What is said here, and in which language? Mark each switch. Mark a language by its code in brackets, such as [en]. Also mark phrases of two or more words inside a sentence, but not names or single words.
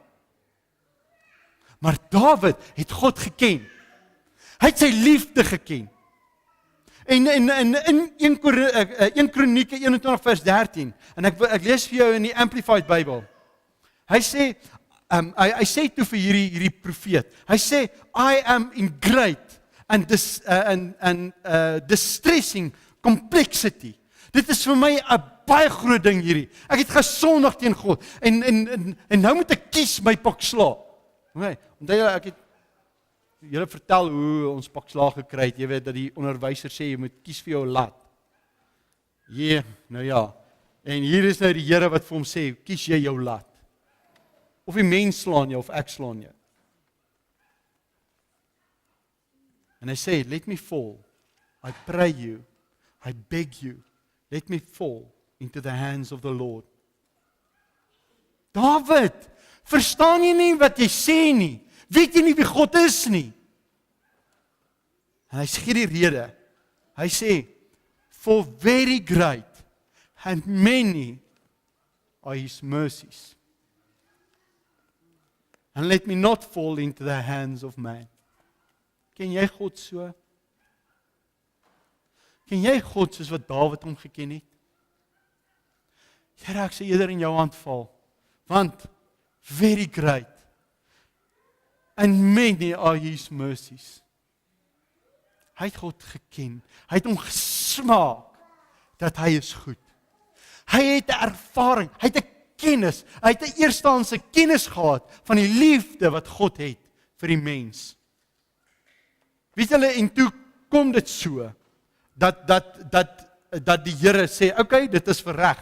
[af] Maar Dawid het God geken. Hy het sy liefde geken. En in 1 Kronieke 21 vers 13, en ek lees vir jou in die Amplified Bible. Hy sê, hy sê toe vir hierdie profeet, hy sê, [en] I am in great and distressing complexity. [af] Dit is vir my 'n baie groot ding hierdie. Ek het gesondig teen God, en nou moet ek kies my pak slaag. Okay, onthou ek het julle vertel hoe ons pak slaag gekry het. Jy weet dat die onderwyser sê jy moet kies vir jou lat. Nou ja. En hier is nou die Here wat vir hom sê, kies jy jou lat. Of die mens slaan jou of ek slaan jou. En hy sê, [en] let me fall. I pray you. I beg you. Let me fall into the hands of the Lord. [af] Dawid, verstaan jy nie wat jy sê nie? Weet jy nie wie God is nie? En hy sê die rede. Hy sê, [en] for very great and many are his mercies. And let me not fall into the hands of man. [af] Ken jy God so? Ken jy God soos wat Dawid hom geken het? Here, ek sê eerder in jou hand val. [en] Want very great and many are his mercies. [af] Hy het God geken. Hy het hom gesmaak dat hy is goed. Hy het 'n ervaring, hy het 'n kennis, hy het 'n eerstehandse kennis gehad van die liefde wat God het vir die mens. Weet julle, en toe kom dit so dat die Here sê, okay, dit is verreg.